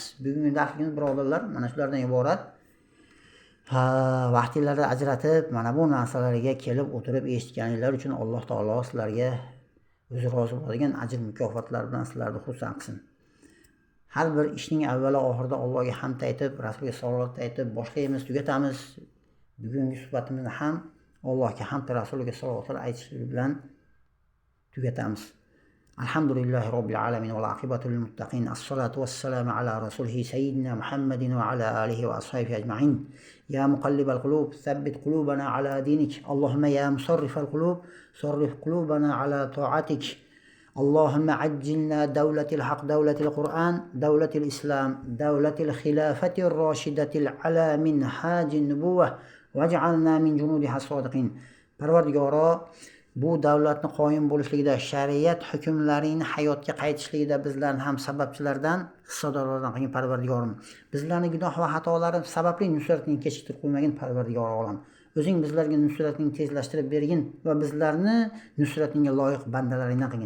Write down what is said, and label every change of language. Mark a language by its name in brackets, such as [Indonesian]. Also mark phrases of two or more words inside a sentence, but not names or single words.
[Uzbek] Bugungi darsligimiz birodarlar mana shulardan iborat. Vaqtingizni ajratib mana bu narsalarga kelib o'tirib eshitganinglar uchun Alloh taolo sizlarga o'zi rozi bo'ladigan ajr mukofotlar bilan sizlarni xursand qilsin. Har bir ishning avvalo oxirida Allohga hamd aytib, Rasulga salovat aytib boshlaymiz, tugatamiz. Bugungi suhbatimizni ham Allohga hamd va Rasuliga salovat aytish bilan tugatamiz. [Arabic] الحمد لله رب العالمين والعاقبة للمتقين. الصلاة والسلام على رسوله سيدنا محمد وعلى آله وأصحابه أجمعين. يا مقلب القلوب، ثبت قلوبنا على دينك. اللهم يا مصرف القلوب، صرف قلوبنا على طاعتك. اللهم عجلنا دولة الحق، دولة القرآن، دولة الإسلام، دولة الخلافة الراشدة على منهاج النبوة واجعلنا من جنودها الصادقين. [Uzbek] Parvardigoro, bu davlatni qoyim bo'lishligida, shariat hukmlarining hayotga qaytishligida bizlarni ham sababchilardan, hissadorlardan qilgin Parvardigorim. Bizlarning gunoh va xatolarimiz sababli nusratning kechiktirib qo'ymagin Parvardigor olam. O'zing bizlarga nusratning tezlashtirib bergin va bizlarni nusratingga loyiq bandalaringdan qilgin.